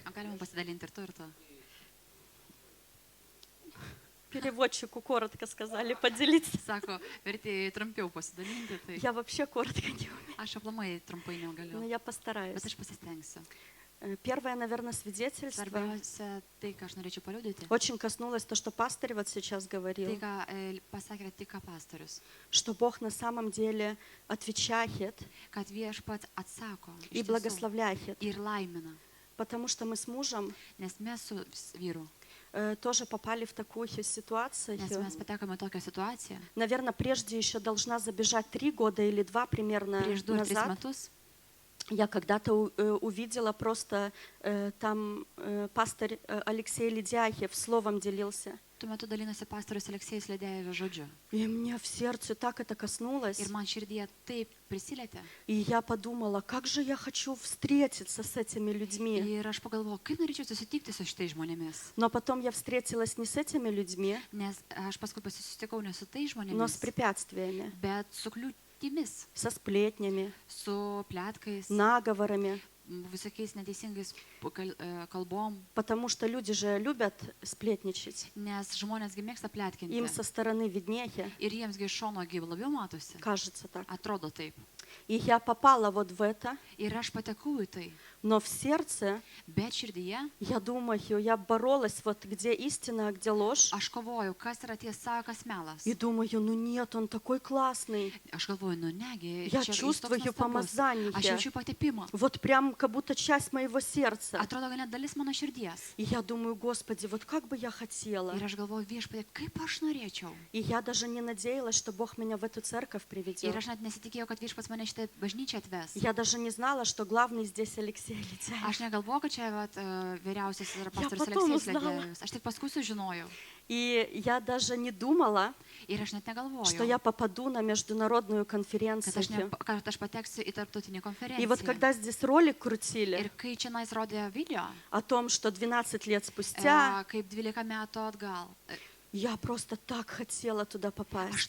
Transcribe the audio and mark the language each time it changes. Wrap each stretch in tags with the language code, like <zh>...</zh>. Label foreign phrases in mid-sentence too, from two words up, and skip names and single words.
<lt>galima pasidalinti ir tu, ir tu.</lt> <ru>Переводчику коротко сказали поделиться.</ru> <lt>Sako, vertėjai trumpiau pasidalinti, tai</lt> <ru>Я вообще коротко не умею,</ru> <lt>aš aplamai trumpai</lt> <ru>но</ru> <lt>negaliu,</lt> <ru>я</ru> <lt>bet</lt> <ru>постараюсь.</ru> <lt>aš pasistengsiu.</lt> <ru>Первое, наверное, свидетельство.</ru> <lt>Svarbiausia, tai, ką aš norėčiau paliudyti,</lt> <ru>Очень коснулось то, что пастырь вот сейчас</ru> <lt>tai,</lt> <ru>говорил,</ru> <lt>ką pasakė tik ką pastorius,</lt> <ru>что Бог на самом деле отвечает</ru> <lt>kad viešpats atsako</lt> <ru>и</ru> <lt>iš tiesų</lt> <ru>благословляет.</ru> <lt>ir laimina,</lt> <ru>Потому что мы с мужем</ru> <lt>nes mes su vyru,</lt> <ru>тоже попали в такую ситуацию.</ru> <lt>nes mes patekome į tokią situaciją,</lt> <ru>Наверное, прежде еще должна забежать 3 года или 2 примерно</ru> <lt>prieš 2-3</lt> <ru>назад.</ru> <lt>metus,</lt> <ru>Я когда-то увидела просто там пастырь Алексей Ледяхев словом делился.</ru> <lt>tuo metu dalinosi pastorius Aleksėjus Ledėjevo žodžiu.</lt> <ru>И мне в сердце так это коснулось.</ru> <lt>Ir man širdyje taip prisilietė.</lt> <ru>И я подумала, как же я хочу встретиться с этими людьми.</ru> <lt>Ir aš pagalvojau, kaip norėčiau susitikti su šitais žmonėmis.</lt> <ru>Но потом я встретилась не с этими людьми,</ru> <lt>Nes aš paskui susitikau ne su tais</lt> <ru>но с</ru> <lt>žmonėmis,</lt> <ru>препятствиями,</ru> <lt>bet su kliūtimis,</lt> <ru>со сплетнями,</ru> <lt>su pletkais,</lt> <ru>наговорами.</ru> <lt>visokiais neteisingais kalbom,</lt> <ru>Потому что люди же любят сплетничать.</ru> <lt>nes žmonėsgi mėgsta pletkinti.</lt> <ru>Им со стороны виднее,</ru> <lt>Ir jiemsgi iš šono labiau matosi.</lt> <ru>кажется так.</ru> <lt>Atrodo taip.</lt> <ru>И я попала вот в это,</ru> <lt>Ir aš patekau į tai.</lt> <ru>но в сердце,</ru> <lt>Bet širdyje</lt> <ru>я думаю, я боролась, вот где истина, а где ложь.</ru> <lt>aš kovoju, kas yra tiesa, kas melas.</lt> <ru>И думаю, ну нет, он такой классный.</ru> <lt>Aš galvoju, nu negi,</lt> <ru>Я</ru> <lt>čia jis toks</lt> <ru>чувствую</ru> <lt>nuostabus.</lt> <ru>помазание.</ru> <lt>Aš jaučiu patepimą.</lt> <ru>Вот прям как будто часть моего сердца.</ru> <lt>Atrodo, gal net dalis mano širdies.</lt> <ru>И я думаю, Господи, вот как бы я хотела.</ru> <lt>Ir aš galvoju, viešpatie, kaip aš norėčiau.</lt> <ru>И я даже не надеялась, что Бог меня в эту церковь</ru> <lt>Ir</lt> <ru>приведет.</ru> <lt>aš net nesitikėjau, kad viešpats mane šitą bažnyčią atves.</lt> <ru>Я даже не знала, что главный здесь Алексей Ледяев.</ru> <lt>Aš negalvoju, kad čia vat, vyriausias yra pastorius</lt> <ru>потом</ru> <lt>Aleksėjus</lt> <ru>узнала.</ru> <lt>Ledėjus. Aš tik paskui sužinojau.</lt> <ru>И я даже не думала,</ru> <lt>Ir aš net</lt> <ru>что</ru> <lt>negalvojau,</lt> <ru>я попаду на международную</ru> <lt>kad</lt> <ru>конференцию.</ru> <lt>aš pateksiu į tarptautinį</lt> <ru>И вот</ru> <lt>konferenciją.</lt> <ru>когда здесь ролик крутили</ru> <lt>Ir kai čia nais rodė video,</lt> <ru>о том, что 12 лет спустя,</ru> <lt>kaip 12 metų atgal,</lt> <ru>я просто так хотела туда</ru> <lt>aš</lt> <ru>попасть.</ru>